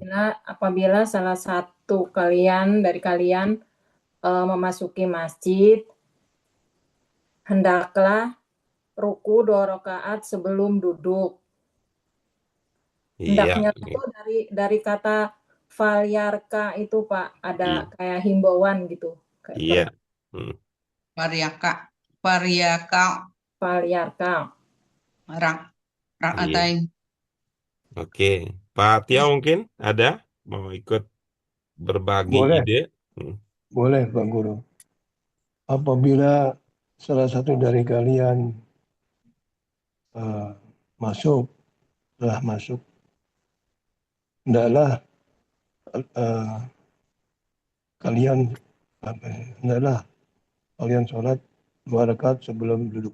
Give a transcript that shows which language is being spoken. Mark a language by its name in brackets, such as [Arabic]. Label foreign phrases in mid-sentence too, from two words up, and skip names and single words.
[Indonesian] Apabila salah satu dari kalian memasuki masjid, hendaklah ruku 2 rakaat sebelum duduk. Iya, Hendaknya itu dari kata falyarka itu Pak, ada iya, kayak himbauan gitu, kayak iya. Hmm, Variaka. Variaka. falyarka. Rak. iya. Rakaatain. Oke. Pak Tio mungkin ada mau ikut berbagi Boleh, ide? Hmm, boleh Pak Guru. Apabila salah satu dari kalian eh, masuk, telah masuk, hendaklah eh, kalian hendaklah kalian sholat 2 rakaat sebelum duduk.